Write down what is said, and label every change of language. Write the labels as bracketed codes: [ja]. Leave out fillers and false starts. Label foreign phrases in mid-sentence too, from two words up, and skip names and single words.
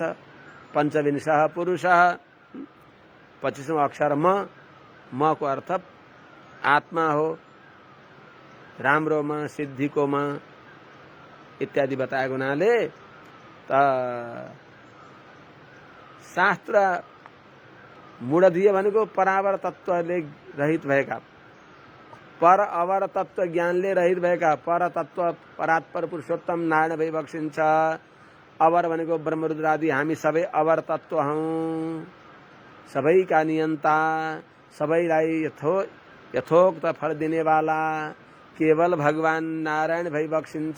[sa] पञ्चविंशः पुरुषः, [ne] 25औं अक्षर मको अर्थ आत्मा हो। राम्रो म, सिद्धिको म इत्यादि बताएको हुनाले त शास्त्र मूढधिय भनेको परावर तत्वले रहित भएका, पर अवर तत्व ज्ञानले रहित भएका, पर तत्व परात्पर पुरुषोत्तम नारायण भई बक्सिन्छ। अवर भनेको ब्रह्मरुद्रादि हामी सबै अवर तत्व हौं, सबैका नियन्ता, सबैलाई यथोक्त फल दिनेवाला केवल भगवान नारायण भई बक्सिन्छ।